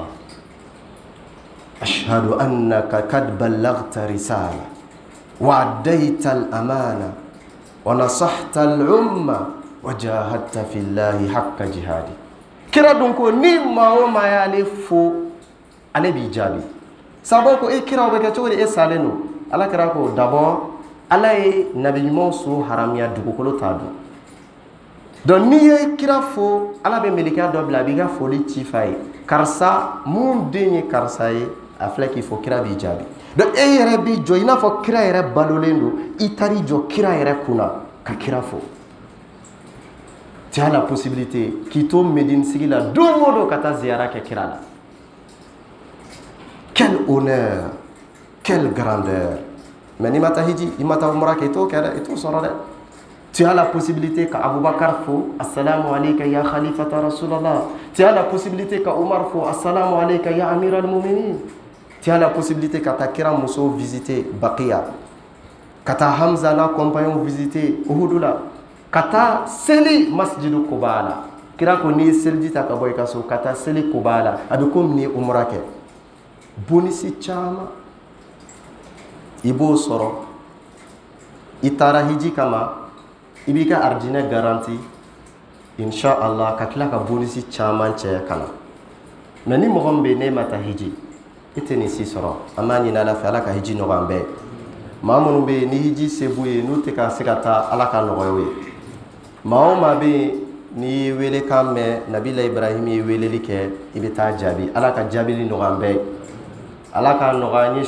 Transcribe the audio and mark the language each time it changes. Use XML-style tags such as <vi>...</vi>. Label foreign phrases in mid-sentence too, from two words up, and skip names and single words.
<ar>أشهد أنك قد بلغت الرسالة وأديت الأمانة ونصحت الأمة وجاهدت في الله حق جهاده</ar> <bm>kira dun ko ni maa o maa y'ale fo ale b'i jaabi sabu ko e kira o bɛ kɛ cogo di e salen don ala kira ko d'abord ala ye nabi ɲumanw so haramiya dugukolo t'a dun donc n'i ye kira fo ala bɛ melikiya dɔ bila a b'i ka foli ci fa ye karisa mun den ye karisa ye a filɛ k'i fɔ kira b'i jaabi donc e yɛrɛ b'i jɔ i n'a fɔ kira yɛrɛ balolen don i taar'i jɔ kira yɛrɛ kunna ka kira fo</bm> <fr>tu as la possibilité</fr> <bm>k'i to Médine sigi la don o don ka taa ziyara kɛ kira la</bm> <fr>quel honneur quelle grandeur</fr> <bm>mais n'i ma taa hiji i ma taa umra kɛ i t'o kɛ dɛ i t'o sɔrɔ dɛ</bm> <fr>tu as la possibilité</fr> <bm>ka Abubakar fo</bm> <ar>السلام عليك يا خليفة</ar> <bm>rasulallah</bm> <fr>tu as la possibilité</fr> <bm>ka Umar fo</bm> <ar>السلام عليك يا أمير المؤمنين</ar> <fr>tu as la possibilité</fr> <bm>ka taa kira muso visiter Baqiya ka taa Hamza n'a compagnon visiter Uhud la ka taa seli masjidu Quba la kira ko n'i ye seliji ta ka bɔ i ka so ka taa seli Quba la a bɛ komi n'i ye umra kɛ bonisi caman i b'o sɔrɔ i taara hiji kama i b'i ka arijinɛ garanti inshallah ka tila ka bonisi caman cɛ ka na mais ni mɔgɔ min bɛ yen n'e ma taa hiji i tɛ nin si sɔrɔ an b'a ɲini ala fɛ ala ka hiji nɔgɔya an bɛɛ maa minnu bɛ yen ni hiji se b'u ye n'u tɛ ka se ka taa ala ka nɔgɔya u ye maa o maa bɛ yen n'i ye welekan mɛn nabila ibrahim ye weleli kɛ i bɛ taa jaabi ala ka jaabili nɔgɔya an bɛɛ ala ka nɔgɔya an ye</bm>